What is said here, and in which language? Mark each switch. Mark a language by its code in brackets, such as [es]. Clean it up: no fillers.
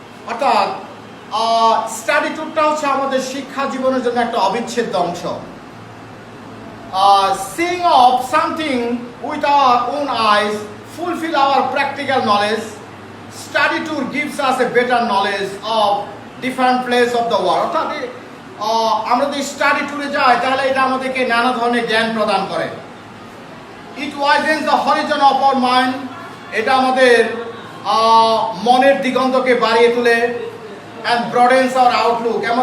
[bn] অর্থাৎ স্টাডি ট্যুরটা হচ্ছে আমাদের শিক্ষা জীবনের জন্য একটা অবিচ্ছেদ্য অংশ। [en] Seeing of something with our own eyes fulfill our practical knowledge. Study tour gives us a better knowledge of different places of the world. [bn] অর্থাৎ আমরা যদি স্টাডি ট্যুরে যাই তাহলে এটা আমাদেরকে নানা ধরনের জ্ঞান প্রদান করে। [en] It widens the horizon of our mind. [bn] এটা আমাদের মনের দিগন্তকে বাড়িয়ে তোলে, and broadens our outlook.